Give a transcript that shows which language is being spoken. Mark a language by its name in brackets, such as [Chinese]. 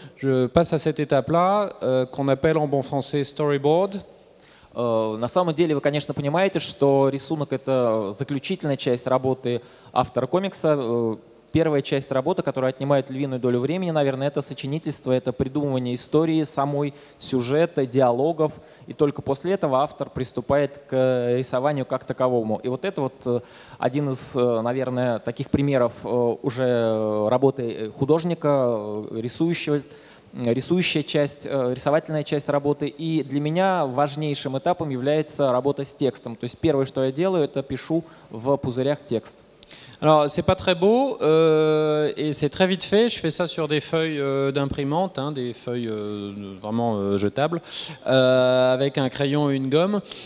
[French] Je passe à cette étape-là, qu'on appelle en bon français storyboard. [Russian] На самом деле вы, конечно, понимаете, что рисунок — это заключительная часть работы автора комикса. Первая часть работы, которая отнимает львиную долю времени, наверное, это сочинительство, это придумывание истории, самой сюжета, диалогов. И только после этого автор приступает к рисованию как таковому. И вот это вот один из, наверное, таких примеров уже работы художника, рисующая часть, рисовательная часть работы. И для меня важнейшим этапом является работа с текстом. То есть первое, что я делаю, это пишу в пузырях текст. [French] Alors, c'est pas très beau et c'est très vite fait. Je fais ça sur des feuilles d'imprimante, hein, des feuilles vraiment jetables, avec un crayon et une gomme.